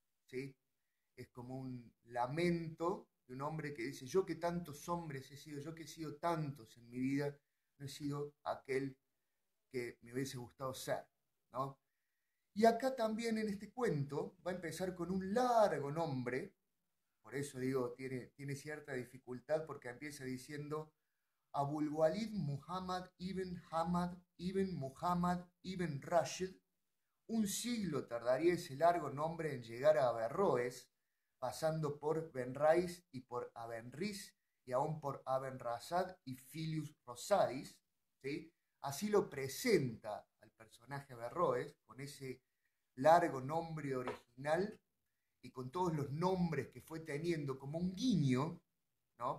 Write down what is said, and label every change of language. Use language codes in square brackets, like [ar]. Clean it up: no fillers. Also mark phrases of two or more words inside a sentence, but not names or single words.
[es] Es como un lamento de un hombre que dice, yo que tantos hombres he sido, yo que he sido tantos en mi vida, no he sido aquel que me hubiese gustado ser, ¿no? Y acá también en este cuento va a empezar con un largo nombre, por eso digo, tiene cierta dificultad porque empieza diciendo Abul Walid Muhammad ibn Hamad ibn Muhammad ibn Rashid. Un siglo tardaría ese largo nombre en llegar a Averroes, pasando por Benrais y por Abenris y aún por Abenrasad y Filius Rosadis, ¿sí? Así lo presenta al personaje Averroes, con ese largo nombre original y con todos los nombres que fue teniendo como un guiño, ¿no?